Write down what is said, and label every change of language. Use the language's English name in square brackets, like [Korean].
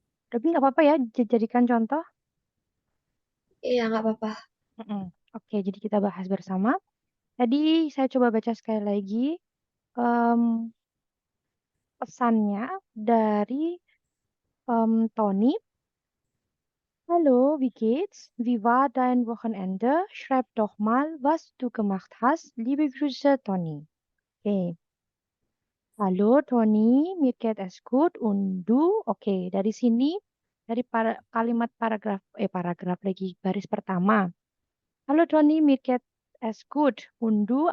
[Indonesian] Robin nggak apa-apa ya, jadikan contoh. Iya, nggak apa-apa. Mm-mm. Oke, jadi kita bahas bersama. Tadi saya coba baca sekali lagi em, pesannya dari Tony. [German] Hallo, wie geht's? Wie war dein Wochenende? Schreib doch mal, was du gemacht hast. Liebe Grüße, Tony. Oke. Halo Tony, mir geht es gut und du? [Indonesian] Oke, dari sini dari kalimat paragraf lagi baris pertama. [German] Halo Tony, mir geht es gut und du?